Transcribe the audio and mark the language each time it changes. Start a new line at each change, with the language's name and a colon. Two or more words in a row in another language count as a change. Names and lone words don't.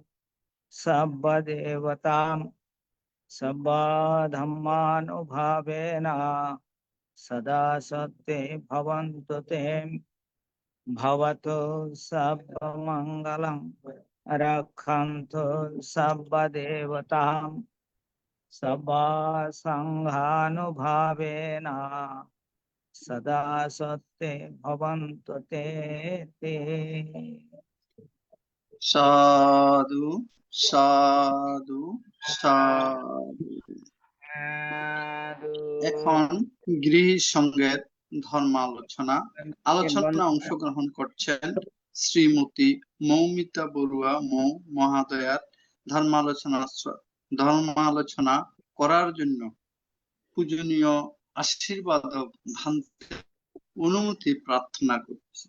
Sanskrit: सर्वदेवतां सर्वधर्मानुभावेन सदा सत्ये भवन्तु ते भवतु सर्वमङ्गलं रक्षन्तु सर्वदेवतां सर्वसङ्घानुभावेन सदा सत्ये भवन्तु ते साधु साधु साधु।
Bangla: এখন গৃহী সঙ্গের ধর্ম আলোচনায় অংশগ্রহণ করছেন শ্রীমতী মৌমিতা বড়ুয়া মহাদয়ার ধর্মালোচনা করার জন্য পূজনীয় আশীর্বাদক ভান্তে অনুমতি প্রার্থনা করছি।